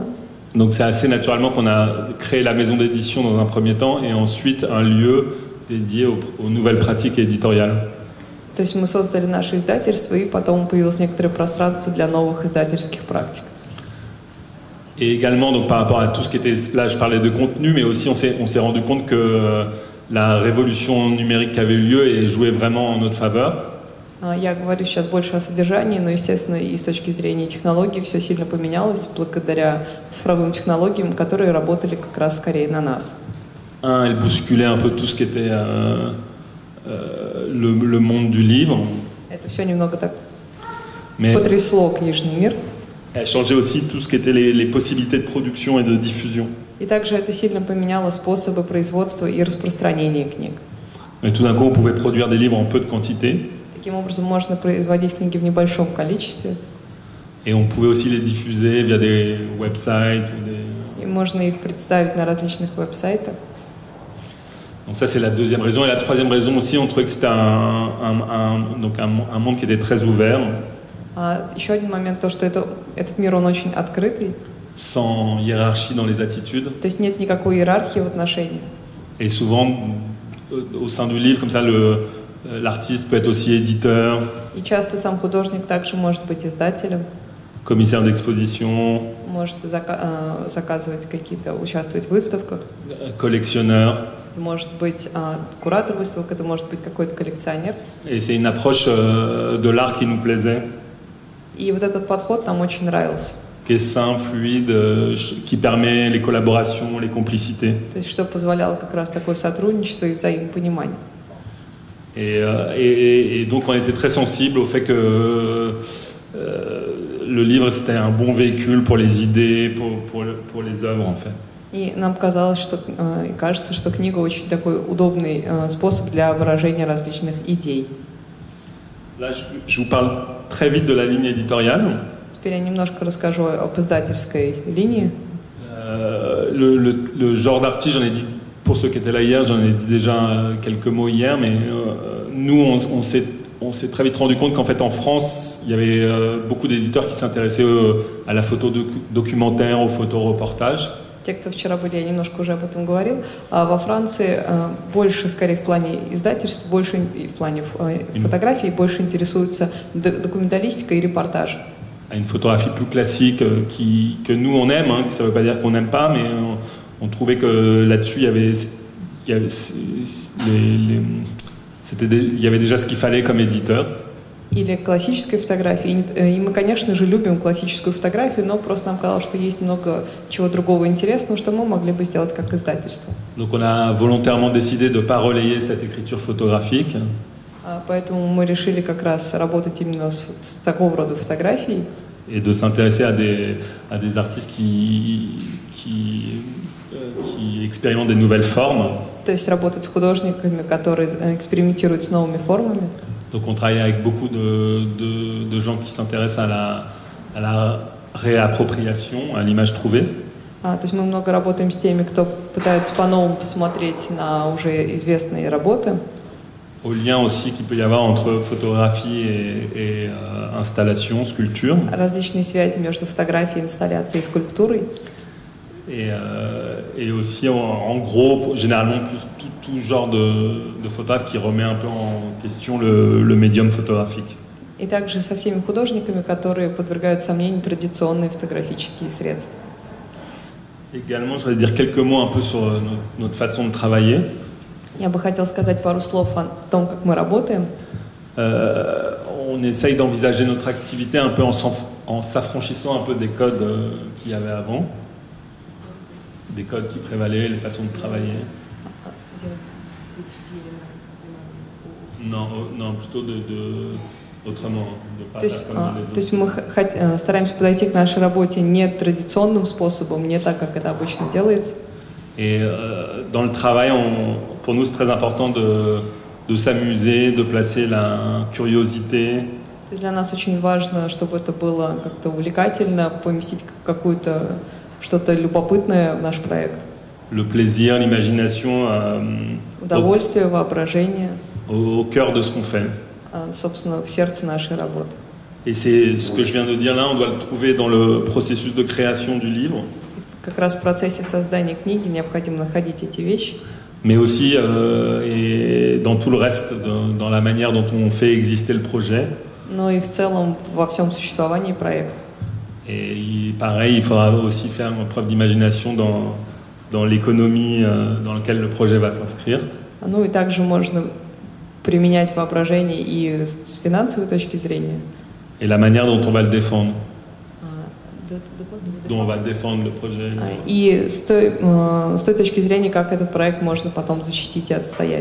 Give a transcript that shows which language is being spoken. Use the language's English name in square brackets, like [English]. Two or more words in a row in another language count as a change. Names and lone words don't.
[French] Donc c'est assez naturellement qu'on a créé la maison d'édition dans un premier temps et ensuite un lieu dédié aux nouvelles pratiques éditoriales. [Russian] То есть мы создали наше издательство, и потом появилось некоторое пространство для новых издательских практик. [French] Et également, donc, par rapport à tout ce qui était... Là, je parlais de contenu, mais aussi on s'est rendu compte que la révolution numérique qui avait eu lieu et jouait vraiment en notre faveur. [Russian] Я говорю сейчас больше о содержании, но, естественно, и с точки зрения технологий все сильно поменялось благодаря цифровым технологиям, которые работали как раз скорее на нас. [French] Elle bousculait un peu tout ce qui était le monde du livre. [Russian] Это все немного так потрясло книжный мир. [French] Elle changeait aussi tout ce qui était les possibilités de production et de diffusion. [Russian] И также это сильно поменяло способы производства и распространения книг. [French] Et tout d'un coup, on pouvait produire des livres en peu de quantité. [Russian] Таким образом, можно производить книги в небольшом количестве. [French] Et on pouvait aussi les diffuser via des websites. [Russian] И можно их представить на различных веб-сайтах. [French] Donc ça, c'est la deuxième raison. Et la troisième raison aussi, on trouvait que c'était un monde qui était très ouvert. [Russian] Еще один момент, то, что этот мир, он очень открытый. [French] Sans hiérarchie dans les attitudes. [Russian] То есть нет никакой иерархии в отношениях. [French] Et souvent, au sein du livre, comme ça, l'artiste peut être aussi éditeur. [Russian] И часто сам художник также может быть издателем. [French] Commissaire d'exposition. [Russian] Может заказывать какие-то, участвовать в выставках. [French] Collectionneur. [Russian] Это может быть куратор выставок, это может быть какой-то коллекционер. [French] Et c'est une approche de l'art qui nous plaisait. [Russian] И вот этот подход нам очень нравился. [French] Qui est simple, fluide, qui permet les collaborations, les complicités. [Russian] То есть что позволяло как раз такое сотрудничество и взаимопонимание. [French] Et donc on était très sensible au fait que le livre c'était un bon véhicule pour les idées, pour les œuvres en fait. [Russian] И нам казалось, что и кажется, что книга очень такой удобный способ для выражения различных идей. [French] Là, je vous parle très vite de la ligne éditoriale. [Russian] Теперь я немножко расскажу об издательской линии. [French] Le genre d'artiste, j'en ai dit pour ceux qui étaient là hier, j'en ai dit déjà quelques mots hier, mais nous, on s'est très vite rendu compte qu'en fait en France, il y avait beaucoup d'éditeurs qui s'intéressaient à la photo documentaire, aux photoreportages. [Russian] Те, кто вчера были, я немножко уже об этом говорил. А во Франции больше, скорее, в плане издательств, больше в плане фотографий, больше интересуются документалистикой и репортажем. [French] Une photographie plus classique que nous on aime, hein, ça ne veut pas dire qu'on n'aime pas, mais on trouvait que là-dessus il y avait déjà ce qu'il fallait comme éditeur. [Russian] Или классической фотографии. И мы, конечно же, любим классическую фотографию, но просто нам казалось, что есть много чего другого интересного, что мы могли бы сделать как издательство. [French] Donc on a volontairement décidé de ne pas relayer cette écriture photographique. [Russian] Поэтому мы решили как раз работать именно с такого рода фотографией. [French] Et de s'intéresser à des artistes qui expérimentent des nouvelles formes. [Russian] То есть работать с художниками, которые экспериментируют с новыми формами. [French] Donc on travaille avec beaucoup de gens qui s'intéressent à la réappropriation, à l'image trouvée. [Russian] То есть мы много работаем с теми, кто пытается по-новому посмотреть на уже известные работы. [French] Au lien aussi qu'il peut y avoir entre photographie et installation, sculpture. [Russian] Различные связи между фотографией, инсталляцией и скульптурой. [French] Et aussi, en gros, généralement, tout genre de photographe qui remet un peu en question le médium photographique. [Russian] И также со всеми художниками, которые подвергают сомнению традиционные фотографические средства. [French] Également, je voudrais dire quelques mots un peu sur notre façon de travailler. [Russian] Я бы хотел сказать пару слов о том, как мы работаем. [French] On essaye d'envisager notre activité un peu en s'affranchissant un peu des codes qu'il y avait avant. Des codes qui prévalaient, les façons de travailler. Non, plutôt autrement. [Russian] То есть мы стараемся подойти к нашей работе не традиционным способом, не так, как это обычно делается. [French] Et dans le travail, pour nous, c'est très important de s'amuser, de placer la curiosité. [Russian] То есть для нас очень важно, чтобы это было как-то увлекательно, поместить какую-то что-то любопытное в наш проект. [French] Le plaisir, l'imagination. [Russian] Удовольствие, воображение. [French] Au cœur de ce qu'on fait. [Russian] Собственно, в сердце нашей работы. [French] Et c'est ce que je viens de dire là, on doit le trouver dans le processus de création du livre. [Russian] Как раз в процессе создания книги необходимо находить эти вещи. [French] Mais aussi et dans tout le reste, dans la manière dont on fait exister le projet. [Russian] Но и в целом во всем существовании проекта. [French] Et pareil, il faudra aussi faire preuve d'imagination dans l'économie dans laquelle le projet va s'inscrire. [Russian] Ну и также можно применять воображение и с финансовой точки зрения. [French] Et la manière dont on va le défendre. Dont on va défendre le projet. [Russian] И с той точки зрения, как этот проект можно потом защитить и отстоять.